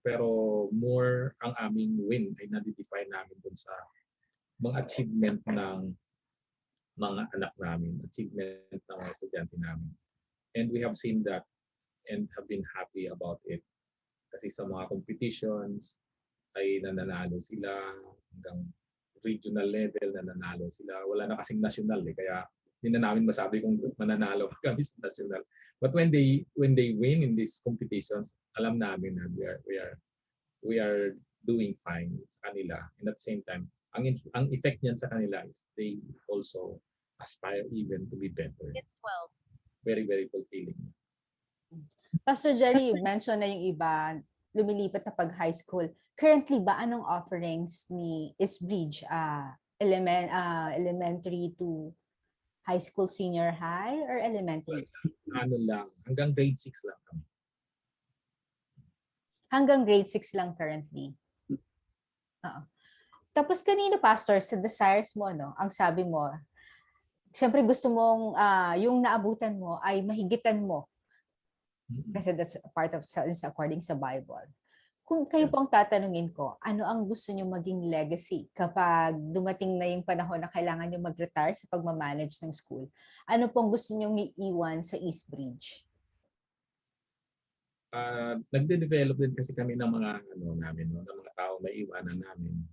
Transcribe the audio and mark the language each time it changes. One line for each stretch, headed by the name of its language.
Filipino: Pero more ang aming win ay na-define namin dun sa mga achievement ng mga anak namin, achievement ng mga estudyante namin.
English: And we have seen that and have been happy about it.
Filipino: Kasi sa mga competitions ay nananalo sila hanggang regional level nananalo sila. Wala na kasing national kaya hindi na namin masabi kung mananalo kami sa national.
English: But when they win in these competitions,
Filipino: alam namin na
English: we are doing fine
Filipino: sa kanila.
English: And at the same time,
Filipino: ang effect niyan sa kanila
English: is they also aspire even to be better. It's 12. Very, very fulfilling.
Filipino: Pastor Gerry,
English: you mentioned
Filipino: na yung iba lumilipat na pag high school.
English: Currently ba anong offerings ni Eastbridge elementary to high school, senior high, or elementary?
Filipino: Ano lang, hanggang grade 6 lang kami. Hanggang grade 6 lang currently. Tapos kanina, Pastor, sa desires mo, no, ang sabi mo, siyempre gusto mong yung naabutan mo ay mahigitan mo.
English: Kasi that's part of according sa Bible.
Filipino: Kung kayo pong tatanungin ko, ano ang gusto niyo maging legacy kapag dumating na yung panahon na kailangan niyo mag-retire sa pagmamanage ng school? Ano pong gusto niyo iiwan sa Eastbridge? Nagde-develop din kasi kami ng mga namin, ng mga tao na iwanan namin.